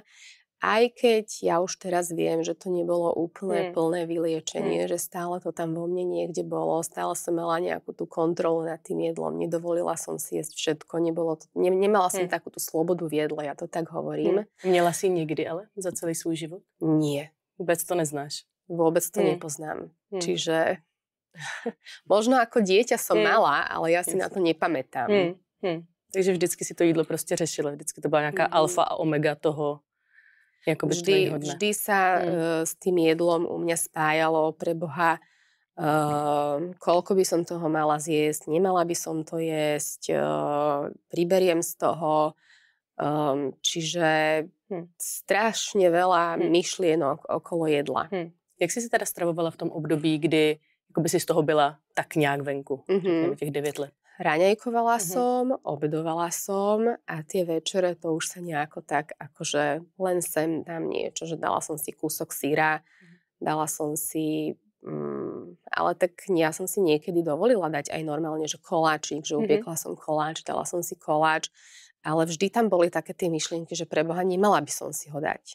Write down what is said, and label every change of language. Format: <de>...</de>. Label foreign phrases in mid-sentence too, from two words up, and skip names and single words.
<sk>Aj keď ja už teraz viem, že to nebolo úplne plné vyliečenie, že stále to tam vo mne niekde bolo, stále som mala nejakú tú kontrolu nad tým jedlom, nedovolila som si jesť všetko, nemala som takú tú slobodu v jedle, ja to tak hovorím.</sk> <cs>Měla si někdy ale za celý svůj život?</cs> <sk>Nie.</sk> <cs>Vůbec to neznáš?</cs> <sk>Vôbec to nepoznám. Čiže možno ako dieťa som mala, ale ja si na to nepamätám.</sk> <cs>Takže vždycky si to jídlo prostě řešila, vždycky to byla nějaká alfa a omega toho.</cs> <sk>Vždy sa s tým jedlom u mňa spájalo, pre Boha, koľko by som toho mala zjesť, nemala by som to jesť, priberiem z toho, čiže strašne veľa myšlienok okolo jedla.</sk> <cs>Jak jsi se teda stravovala v tom období, kdy by si z toho byla tak nějak venku, těch 9 let?</cs> <sk>Raňajkovala som, obedovala som a tie večere to už sa nejako tak akože len sem dám niečo, že dala som si kúsok syra, dala som si, ale tak ja som si niekedy dovolila dať aj normálne, že koláčik, že upiekla som koláč, dala som si koláč, ale vždy tam boli také tie myšlienky, že pre Boha nemala by som si ho dať.</sk>